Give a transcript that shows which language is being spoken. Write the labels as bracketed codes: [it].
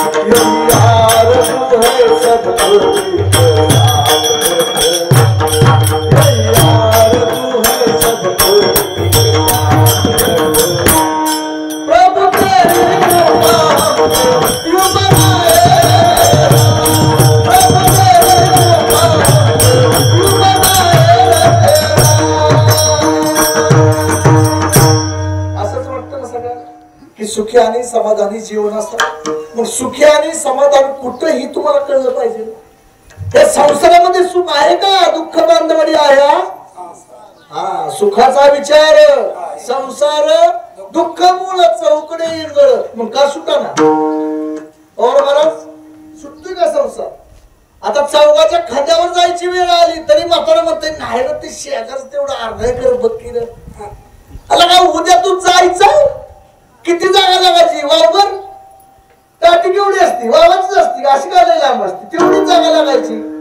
[hi] यही आरज़ू है सबको के साथ रखना, यही आरज़ू है सबको के साथ रखना. प्रभु तेरी कृपा यूं बनाए रखना, प्रभु तेरी कृपा यूं बनाए रखना. [mr] असंच वाटतं ना सगळं की सुखी आणि समाधानी जीवन असतं. मग सुखी आणि समाधान कुठंही तुम्हाला कळलं पाहिजे. या संसारामध्ये सुख आहे का? दुःख बांधवडी आहे. हा सुखाचा विचार संसार दुःख मूळ चौकडे इंगळ, मग का सुटाना? और महाराज सुटतोय का संसार? आता चौकाच्या खांद्यावर जायची वेळ आली तरी म्हातारा म्हणते नाही ना, ते शेजारच तेवढं अर्धा एकर बघ की. आला का उद्या तू जायचं? किती जागा लागायची? वावर टाटी केवढी असती? वावरच असती, अशी काय लांब असते, तेवढीच जागा लागायची.